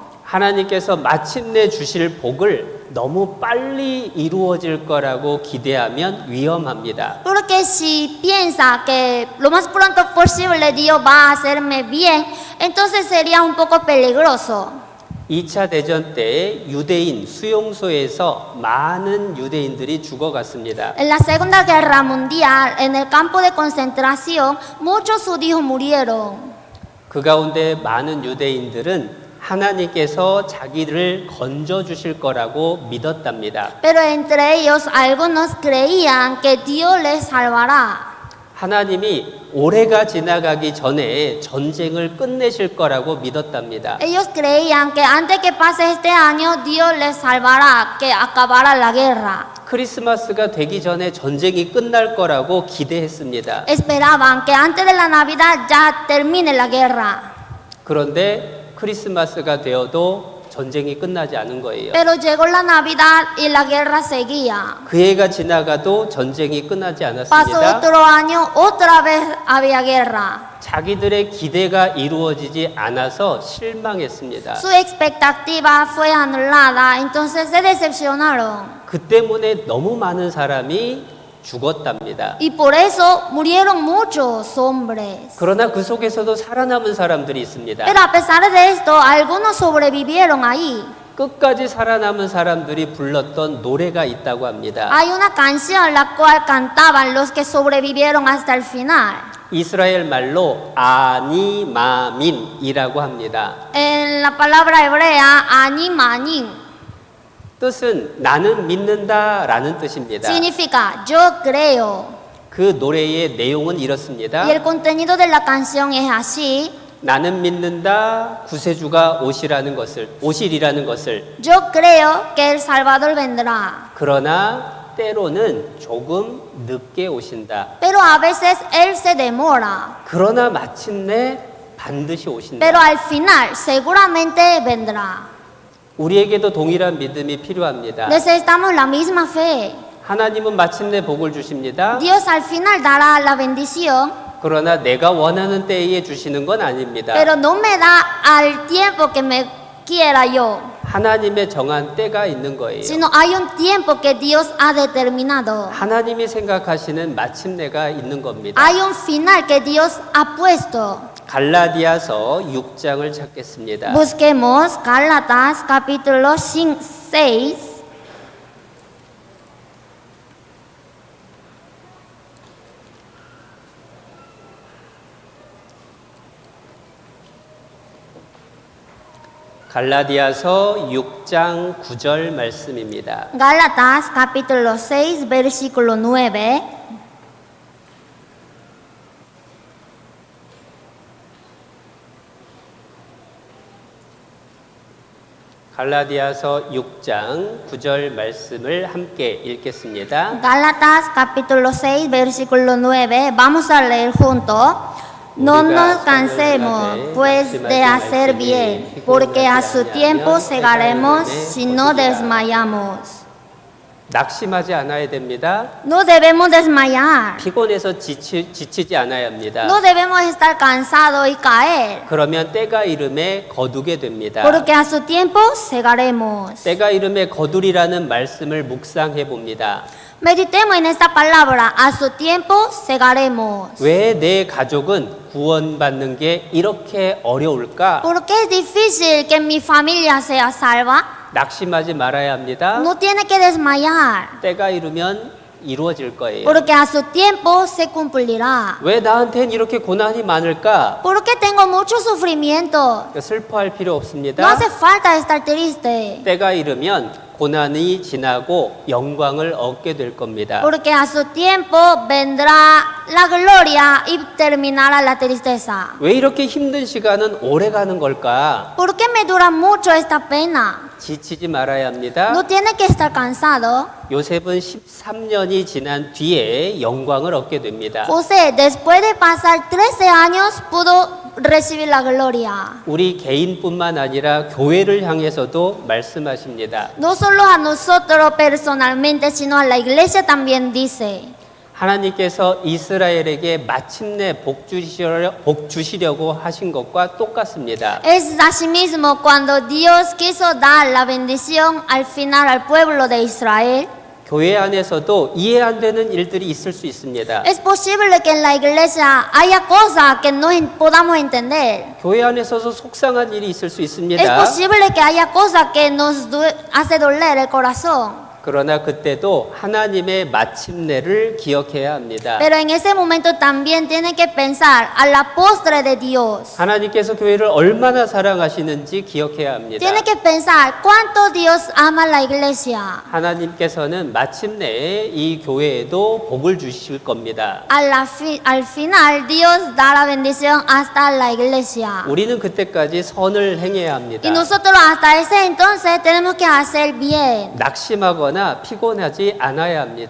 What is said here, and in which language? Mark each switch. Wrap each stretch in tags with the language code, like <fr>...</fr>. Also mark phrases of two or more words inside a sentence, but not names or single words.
<ko>하나님께서 마침내 주실 복을 너무 빨리 이루어질 거라고 기대하면 위험합니다.</ko> <es>Porque si piensa que lo más pronto posible Dios va a hacerme bien, entonces sería un poco peligroso.</es> <ko>2차 대전 때 유대인 수용소에서 많은 유대인들이 죽어갔습니다.</ko> <es>En la Segunda Guerra Mundial, en el campo de concentración, muchos judíos murieron.</es> <ko>그 가운데 많은 유대인들은 하나님께서 자기를 건져 주실 거라고 믿었답니다.</ko> <es>Pero entre ellos algunos creían que Dios les salvará.</es> <ko>하나님이 올해가 지나가기 전에 전쟁을 끝내실 거라고 믿었답니다.</ko> <es>Ellos creían que antes que pase este año Dios les salvará, que acabará la guerra.</es> <ko>크리스마스가 되기 전에 전쟁이 끝날 거라고 기대했습니다.</ko> <es>Esperaban que antes de la Navidad ya termine la guerra.</es> <ko>그런데 크리스마스가 되어도 전쟁이 끝나지 않은 거예요.</ko> <es>Pero llegó la Navidad y la guerra seguía.</es> <ko>그 해가 지나가도 전쟁이 끝나지</ko> <es>Pasó</es> <ko>않았습니다.</ko> <es>otro año, otra vez había guerra.</es> <ko>자기들의 기대가 이루어지지 않아서 실망했습니다.</ko> <es>Su expectativa fue anulada, entonces se decepcionaron.</es> <ko>그 때문에 너무 많은 사람이 죽었답니다.</ko> <es>Y por eso murieron muchos hombres.</es> <ko>그러나 그 속에서도 살아남은 사람들이 있습니다.</ko> <es>Pero a pesar de esto, algunos sobrevivieron ahí.</es> <ko>끝까지 살아남은 사람들이 불렀던 노래가 있다고 합니다.</ko> <es>Hay una canción la cual cantaban los que sobrevivieron hasta el final.</es> <ko>이스라엘 말로 아니마민이라고 합니다.</ko> <es>En la palabra hebrea,</es> <he>anim, anim,</he> <ko>뜻은 나는 믿는다라는 뜻입니다.</ko> <es>significa yo creo.</es> <ko>그 노래의 내용은 이렇습니다.</ko> <es>Y el contenido de la canción es así.</es> <ko>나는 믿는다 구세주가 오시리라는 것을</ko> <es>Yo creo que el Salvador vendrá.</es> <ko>그러나 때로는 조금 늦게 오신다.</ko> <es>Pero a veces Él se demora.</es> <ko>그러나 마침내 반드시 오신다.</ko> <es>Pero al final seguramente vendrá.</es> <ko>우리에게도 동일한 믿음이 필요합니다.</ko> <es>Necesitamos la misma fe.</es> <ko>하나님은 마침내 복을 주십니다.</ko> <es>Dios al final dará la bendición,</es> <ko>그러나 내가 원하는 때에 주시는 건 아닙니다.</ko> <es>pero no me da al tiempo que me quiera yo,</es> <ko>하나님의 정한 때가 있는 거예요.</ko> <es>sino hay un tiempo que Dios ha determinado.</es> <ko>하나님이 생각하시는 마침내가 있는 겁니다.</ko> <es>Hay un final que Dios ha puesto.</es> <ko>갈라디아서 6장을 찾겠습니다.</ko> <es>Busquemos Gálatas capítulo 6.</es> <ko>갈라디아서 6장 9절 말씀입니다.</ko> <es>Gálatas capítulo 6, versículo 9.</es> <ko>갈라디아서 6장 9절 말씀을 함께 읽겠습니다.</ko> <es>Gálatas capítulo 6, versículo 9. Vamos a leer juntos. No nos cansemos, pues, de hacer bien, porque a su tiempo segaremos si no desmayamos.</es> <ko>낙심하지 않아야 됩니다.</ko> <es>No debemos desmayar.</es> <ko>피곤해서 지치지 않아야 합니다.</ko> <es>No debemos estar cansados y caer,</es> <ko>그러면 때가 이름에 거두게 됩니다.</ko> <es>porque a su tiempo segaremos.</es> <ko>때가 이름에 거두리라는 말씀을 묵상해 봅니다.</ko> <es>Meditemos en esta palabra, a su tiempo segaremos.</es> <ko>왜 내 가족은 구원받는 게 이렇게 어려울까?</ko> <es>¿Por qué es difícil que mi familia sea salva?</es> <ko>낙심하지 말아야 합니다.</ko> <es>No tiene que desmayar.</es> <ko>때가 이르면 이루어질 거예요.</ko> <es>porque a su tiempo se cumplirá.</es> <ko>왜 나한테는 이렇게 고난이 많을까?</ko> <es>¿Por qué tengo mucho sufrimiento?</es> <ko>슬퍼할 필요</ko> <es>No</es> <ko>없습니다.</ko> <es>hace falta estar triste,</es> <ko>때가 이르면 고난이 지나고 영광을 얻게 될 겁니다.</ko> <es>porque a su tiempo vendrá la gloria y terminará la tristeza.</es> <ko>왜 이렇게 힘든 시간은 오래 가는 걸까?</ko> <es>¿Por qué me dura mucho esta pena?</es> <ko>지치지 말아야 합니다.</ko> <es>No tiene que estar cansado.</es> <ko>요셉은 13년이 지난 뒤에 영광을 얻게 됩니다.</ko> <es>José, después de pasar 13 años, pudo recibir la gloria.</es> <ko>우리 개인뿐만 아니라 교회를 향해서도 말씀하십니다.</ko> <es>No solo a nosotros personalmente, sino a la iglesia también dice.</es> <ko>하나님께서 이스라엘에게 마침내 복 주시려고 하신 것과 똑같습니다.</ko> <es>Es asimismo cuando Dios quiso dar la bendición al final al pueblo de Israel.</es> <ko>교회 안에서도 이해 안 되는 일들이 있을 수 있습니다.</ko> <es>Es posible que en la iglesia haya cosas que no podamos entender.</es> <ko>교회 안에서도 속상한 일이 있을 수</ko> <es>Es</es> <ko>있습니다.</ko> <es>posible que haya cosas que nos hace doler el corazón.</es> <ko>그러나 그때도 하나님의 마침내를 기억해야 합니다.</ko> <es>Pero en ese momento también tiene que pensar a la postre de Dios.</es> <ko>하나님께서 교회를 얼마나 사랑하시는지 기억해야 합니다.</ko> <es>Tiene que pensar cuánto Dios ama a la iglesia.</es> <ko>하나님께서는 마침내 이 교회에도 복을 주실 겁니다.</ko> <es>Al final Dios da la bendición hasta la iglesia.</es> <ko>우리는 그때까지 선을 행해야 합니다.</ko> <es>Y nosotros hasta ese entonces tenemos que hacer bien.</es> <ko>낙심하거나 피곤하지 않아야 합니다.</ko>